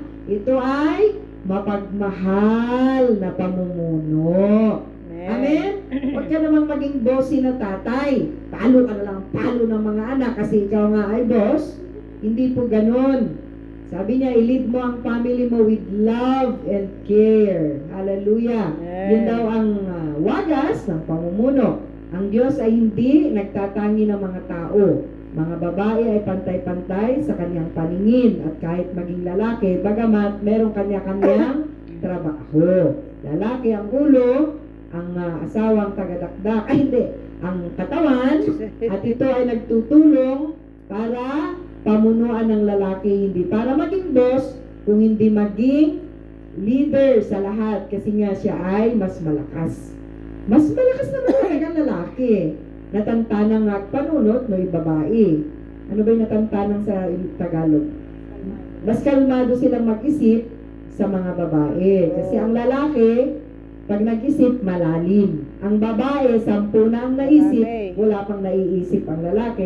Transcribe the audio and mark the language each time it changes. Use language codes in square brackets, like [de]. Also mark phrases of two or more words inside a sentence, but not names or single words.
[tl] Ito ay mapagmahal na pamumuno. Amen? Huwag ka namang maging bossy na tatay. Palo ka na lang, palo ng mga anak kasi ikaw nga ay boss. Hindi po ganun. Sabi niya, i-lead mo ang family mo [en] with love and care. [tl] Hallelujah. Amen. Yun daw ang wagas ng pamumuno. Ang Diyos ay hindi nagtatangi ng mga tao. Mga babae ay pantay-pantay sa kanyang paningin at kahit maging lalaki, bagamat meron kanya-kanyang trabaho. Lalaki ang ulo, ang asawang tagadakdak, ay hindi, ang katawan, at ito ay nagtutulong para pamunuan ng lalaki, hindi para maging boss, kung hindi maging leader sa lahat, kasi nga siya ay mas malakas. Mas malakas naman talagang lalaki. [ilo] Natantanang nga panunot, no, [tl] yung babae. Ano ba yung natantanang sa Tagalog? Mas kalmado silang mag-isip sa mga babae. Kasi ang lalaki, pag nag-isip, malalim. Ang babae, 10 na ang naisip, wala pang naiisip ang lalaki.